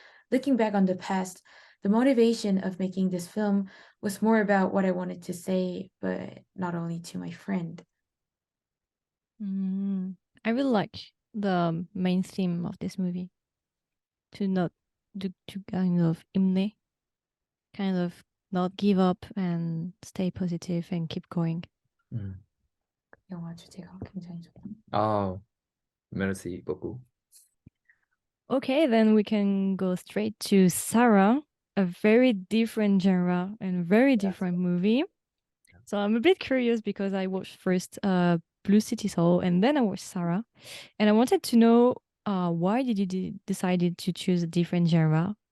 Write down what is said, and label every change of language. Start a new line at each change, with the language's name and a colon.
English: Looking back on the past, the motivation of making this film was more about what I wanted to say, but not only to my friend. I really like the main theme of this movie. To not to kind of 힘내, kind of not give up and stay positive and keep going. 음.
Korean: 영화 주제가 굉장히 좋다.
French: 아, 메르시 beaucoup.
English: Okay, then we can go straight to Sarah, a very different genre and very different movie. So I'm a bit curious because I watched first Blue City Soul and then I watched Sarah, and I wanted to know why did you decided to choose a different genre?